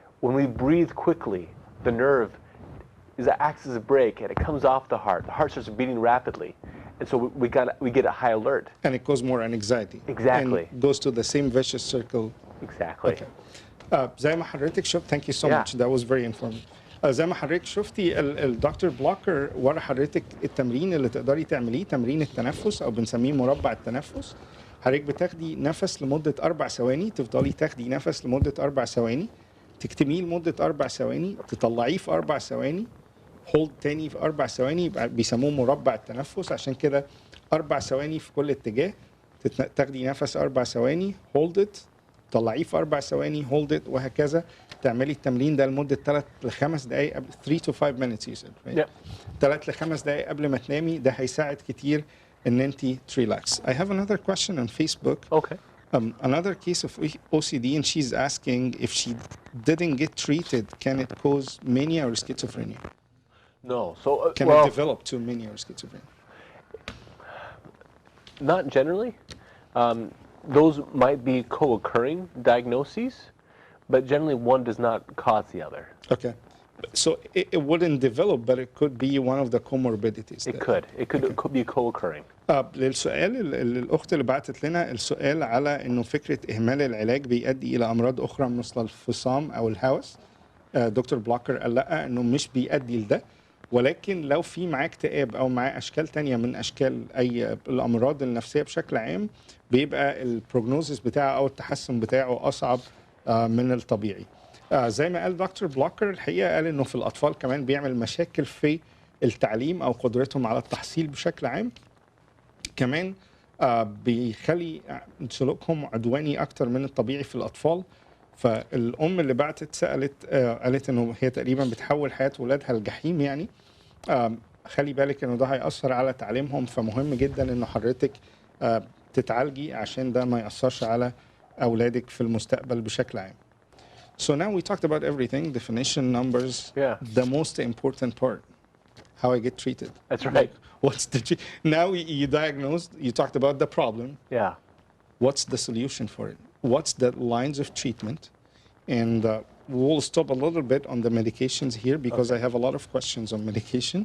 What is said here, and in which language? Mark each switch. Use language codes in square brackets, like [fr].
[en] When we breathe quickly, the nerve acts as a brake and it comes off the heart. The heart starts beating rapidly. And so we get a high alert. And it goes more on anxiety. Exactly. And goes to the same vicious circle. Exactly. Okay. [ar] زي ما حضرتك شفت, [en] thank you so much. That was very informative. [ar] زي ما حضرتك شفتي الدكتور بلوكر ورا حضرتك التمرين اللي تقدري تعمليه، تمرين التنفس او بنسميه مربع التنفس. حضرتك بتاخدي نفس لمدة 4 ثواني، تفضلي تاخدي نفس لمدة 4 ثواني، تكتميه لمدة 4 ثواني، تطلعيه في 4 ثواني، هولد تاني في 4 ثواني، بيسموه مربع التنفس. عشان كده 4 ثواني في كل اتجاه، تاخدي نفس 4 ثواني، هولد ات، طلعيه في 4 ثواني، هولد ات، وهكذا. تعملي التمرين ده لمده 3 ل 5 دقائق قبل [en] 3 to 5 minutes you said, right? [ar] 3 ل 5 دقائق قبل ما تنامي. ده هيساعد كتير ان انت تريلاكس. [en] I have another question on Facebook. Okay. Another case of OCD, and she's asking if she didn't get treated, can it cause mania or schizophrenia? No. So Can it develop to mania or schizophrenia? Not generally. Those might be co-occurring diagnoses, but generally one does not cause the other. Okay. So it wouldn't develop, but it could be one of the comorbidities. It could be co-occurring. [ar] للسؤال الأخت اللي بعتت لنا السؤال على إنه فكرة إهمال العلاج بيؤدي إلى أمراض أخرى مثل الفصام أو الهوس. دكتور بلوكر قال لا، إنه مش بيؤدي لده، ولكن لو في معاه اكتئاب أو معاه أشكال تانية من أشكال أي الأمراض النفسية بشكل عام، بيبقى البروجنوزيس بتاعه أو التحسن بتاعه أصعب من الطبيعي. زي ما قال دكتور بلوكر، الحقيقة قال إنه في الأطفال كمان بيعمل مشاكل في التعليم أو قدرتهم على التحصيل بشكل عام. كمان بيخلي سلوكهم عدواني أكتر من الطبيعي في الأطفال. فالأم اللي بعتت سألت قالت إنه هي تقريبا بتحول حياة ولادها الجحيم يعني. خلي بالك إنه ده هيأثر على تعليمهم، فمهم جدا إنه حضرتك تتعالجي عشان ده ما يأثرش على أولادك في المستقبل بشكل عام. [en] So now we talked about everything, definition, numbers, Yeah. the most important part, how I get treated. That's right. Like, what's the now you diagnosed, you talked about the problem. Yeah. What's the solution for it? What's the lines of treatment? And we'll stop a little bit on the medications here because I have a lot of questions on medication.